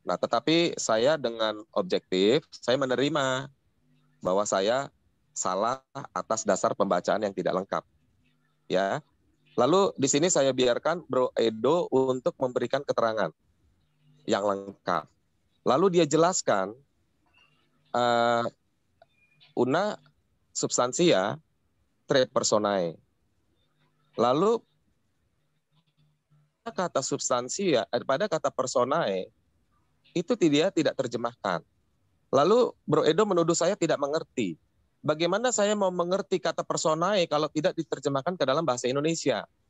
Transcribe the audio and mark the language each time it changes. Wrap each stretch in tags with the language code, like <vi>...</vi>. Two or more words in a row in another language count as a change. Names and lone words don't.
<id>Nah, tetapi saya dengan objektif, saya menerima bahwa saya salah atas dasar pembacaan yang tidak lengkap. Ya. Lalu di sini saya biarkan Bro Edo untuk memberikan keterangan yang lengkap. Lalu dia jelaskan</id> <la>una substansia tre personae.</la> <id>Lalu kata substansia pada kata personae itu dia tidak terjemahkan. Lalu Bro Edo menuduh saya tidak mengerti. Bagaimana saya mau mengerti kata personae kalau tidak diterjemahkan ke dalam bahasa Indonesia?</id>